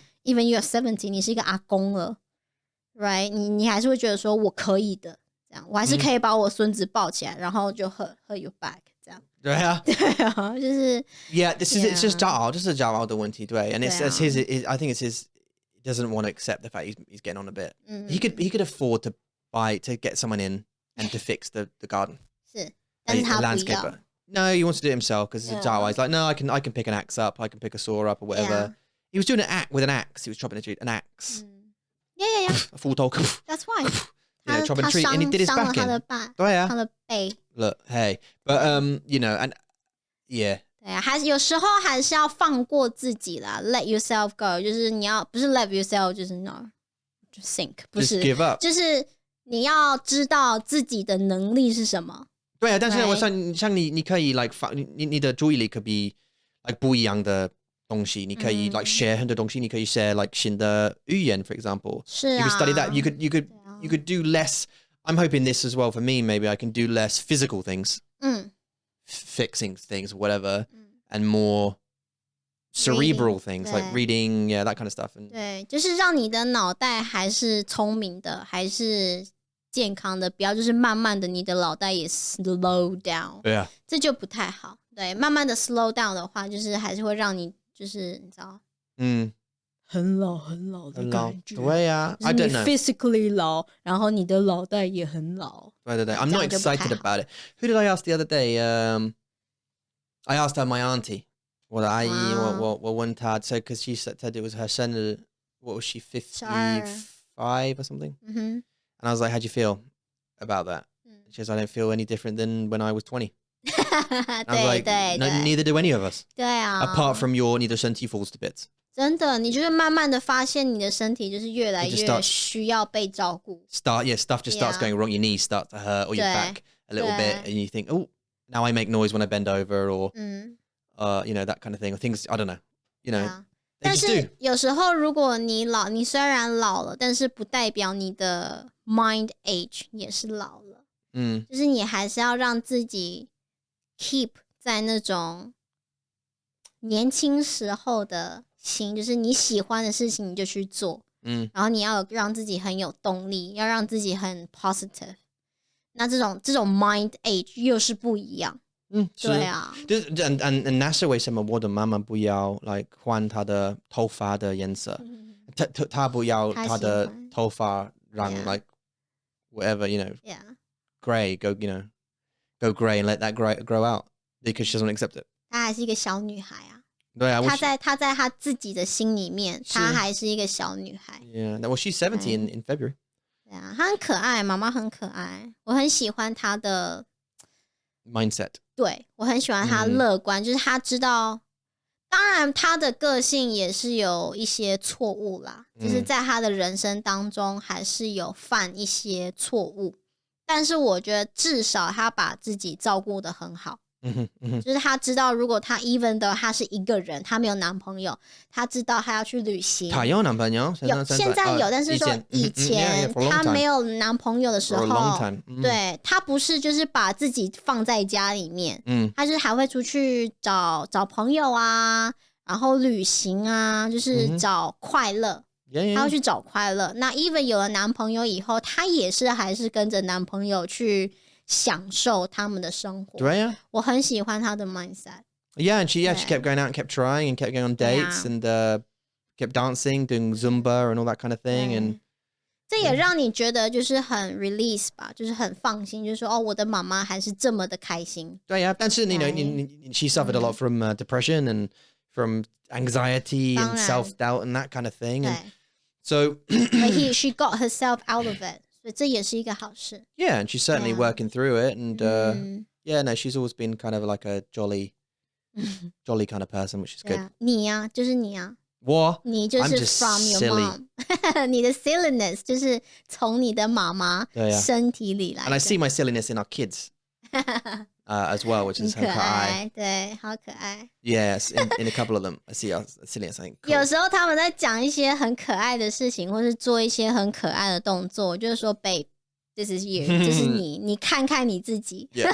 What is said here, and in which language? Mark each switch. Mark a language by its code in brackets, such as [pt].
[en] Even you're 70， [zh] 你是一个阿公了 ，right？你还是会觉得说我可以的，这样我还是可以把我孙子抱起来，然后就 [en] hurt your back [zh] 这样。对啊，对啊，就是 [en] Yeah, this is it's just [zh] 就是骄傲的问题，对 [en] ，and it's his. I think it's his. He doesn't want to accept the fact he's getting on a bit. He could afford to get someone in and to fix the garden. [zh] 是，但是他不要。 [en] landscaper. No, he wants to do it himself because it's a Jawa. He's like, no, I can pick an axe up, I can pick a saw up or whatever. He was doing an axe with an axe. He was chopping a tree, an axe. Yeah. A full talk. That's why. You know, chopping a tree, and he did his back in. [zh] 对啊，他的背。 [en] Look, hey, but you know, and yeah. [zh] 对啊，有时候还是要放过自己啦 ， [en] let yourself go， [zh] 就是你要不是 [en] let yourself， [zh] 就是 no， 就 sink， 不是 [en] Just give up， [zh] 就是你要知道自己的能力是什么。对啊，但是我像你可以 like 你的注意力可以 like 不一样的东西，你可以 like share 很多东西，你可以 share like 新的语言 [en] for example。 [zh] 是啊 [en] ，you could study that. You could do less. I'm hoping this as well for me. Maybe I can do less physical things, fixing things, whatever, and more cerebral things like reading, yeah, that kind of stuff. [zh] 对，就是让你的脑袋还是聪明的，还是健康的，不要就是慢慢的你的脑袋也 [en] slow down， [zh] 对啊，这就不太好。对，慢慢的 [en] slow down [zh] 的话，就是还是会让你就是你知道，很老的感觉。对啊， [en] I don't know. [zh] Physically 老，然后你的脑袋也很老。 [en] 对， I'm not excited about it. Who did I ask the other day? I asked her my auntie. [zh] 我的阿姨，我问她， [en] so because she said it was her 生日 what was she 55 or something? And I was like, how'd you feel about that? She says, I don't feel any different than when I was 20. I was like, no, neither do any of us. [zh] 对啊 [en] Apart from [zh] 你的身体 [en] falls to bits. [zh] 真的，你就会慢慢的发现你的身体就是越来越需要被照顾。 [en] Stuff just starts going wrong. Your knees start to hurt or your back a little bit, and you think, oh, now I make noise when I bend over, or you know, that kind of thing, or things I don't know, you know. [zh] 但是有时候如果你虽然老了，但是不代表你的 mind age 也是老了。就是你还是要让自己 keep 在那种年轻时候的心，就是你喜欢的事情你就去做，然后你要让自己很有动力，要让自己很 positive。那这种 mind age 又是不一样。对啊。 and NASA 为什么我的妈妈不要 like 换她的头发的颜色？她不要她的头发让 [en] like whatever you know gray go gray and let that grow out because she doesn't accept it. [zh] 她还是一个小女孩啊。对啊，她在她自己的心里面，她还是一个小女孩。 [en] Yeah, well, she's 70 in February. [zh] 对啊，她很可爱，妈妈很可爱，我很喜欢她的 [en] mindset. [zh] 对，我很喜欢她乐观，就是她知道，当然她的个性也是有一些错误啦，就是在她的人生当中还是有犯一些错误，但是我觉得至少她把自己照顾得很好。就是他知道，如果他 even 的他是一个人，他没有男朋友，他知道他要去旅行。他有男朋友，现在有，但是说以前他没有男朋友的时候，对，他不是就是把自己放在家里面，他就是还会出去找朋友啊，然后旅行啊，就是找快乐。他要去找快乐。那 even 有了男朋友以后，他也是还是跟着男朋友去享受他们的生活。对啊，我很喜欢他的 mindset. [en] Yeah, and she kept going out and kept trying and kept going on dates and kept dancing, doing Zumba and all that kind of thing. And [zh] 这也让你觉得就是很 release 吧，就是很放心，就是说哦，我的妈妈还是这么的开心。对啊，但是 [en] you know, she suffered a lot from depression and from anxiety and self-doubt and that kind of thing. And so but she got herself out of it. [zh] 所以这也是一个好事。 [en] Yeah, and she's certainly working through it. And yeah, no, she's always been kind of like a jolly kind of person, which is good. [zh] 你呀，就是你啊。你就是 [en] from your mom. [zh] 你的 silliness 就是从你的妈妈身体里来的。 [en] And I see my silliness in our kids as well, which is [zh] 很可爱。对，好可爱。 [en] Yes, in a couple of them, I see our silliness. I think. [zh] 有时候他们在讲一些很可爱的事情，或是做一些很可爱的动作，我就是说 ， [en] Babe, this is you， [zh] 这是你，你看看你自己。